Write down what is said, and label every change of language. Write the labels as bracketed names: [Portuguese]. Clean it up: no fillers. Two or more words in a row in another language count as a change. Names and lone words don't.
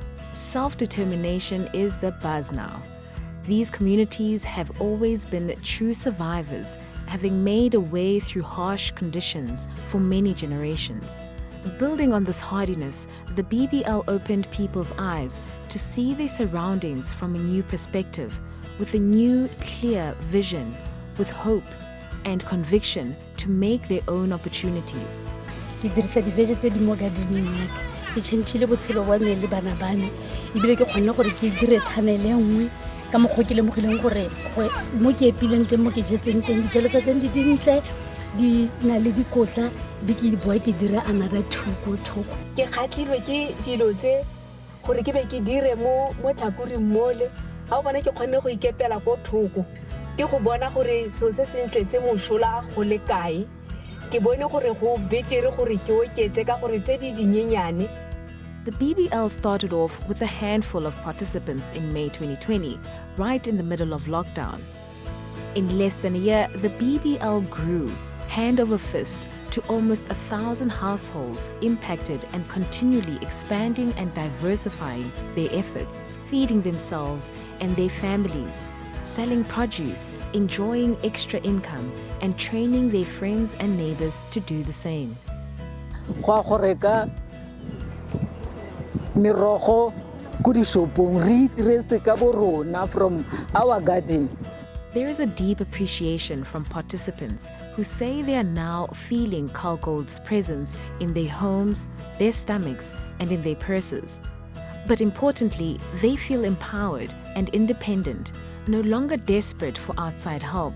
[English] Self-determination is the buzz now. These communities have always been true survivors, having made a way through harsh conditions for many generations. Building on this hardiness, the BBL opened people's eyes to see their surroundings from a new perspective, with a new, clear vision, with hope and conviction to make their own opportunities. [Tswana] Ke dirisa di-vege tse di mo gardening ya ka ke changile botshelo wa me le bana ba me ebile ke kgonne gore ke dire tunnel e nngwe ka mokgwa ke lemogileng gore mo ke epileng teng mo ke jetseng teng dijalo tsa teng di dintle di na le dikotla be ke boa ke dire another thoko ke kgatlhilwe ke dilo tse gore ke be ke dire mo tlhakoring mole ga o bona ke kgonne go ikepela ko thoko ke go bona gore seo se se ntletse mošola go le kae ke bone gore go betere gore ke oketse ka gore tse di dinyenyane. [English] The BBL started off with a handful of participants in May 2020, right in the middle of lockdown. In less than a year, the BBL grew, hand over fist, to almost 1,000 households impacted and continually expanding and diversifying their efforts, feeding themselves and their families, selling produce, enjoying extra income, and training their friends and neighbors to do the same. [Tswana] Mirogo ko dishopong re itiretse ka bo rona [English] from our garden. There is a deep appreciation from participants who say they are now feeling KalGold's presence in their homes, their stomachs, and in their purses. But importantly, they feel empowered and independent, no longer desperate for outside help.